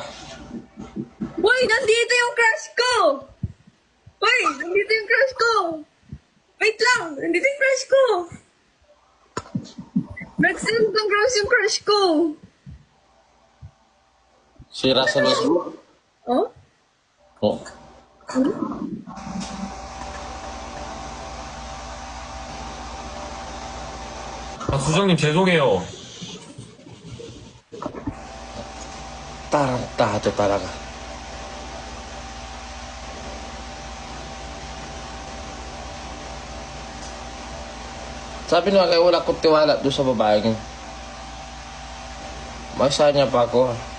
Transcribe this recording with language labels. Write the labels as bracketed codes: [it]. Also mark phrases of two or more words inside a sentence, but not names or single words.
[tl] Hoy, nandito yung crush ko! Hoy, nandito yung crush ko! Wait lang, nandito yung crush ko! Nag-send ng rose yung crush ko! Si Russell Westbrook. Oh? Oh. [ko] 아, 수정님 죄송해요. [tl] Tarantado talaga. Sabi nyo kaya wala kong tiwala doon sa babaeng. Masa niya pa ako.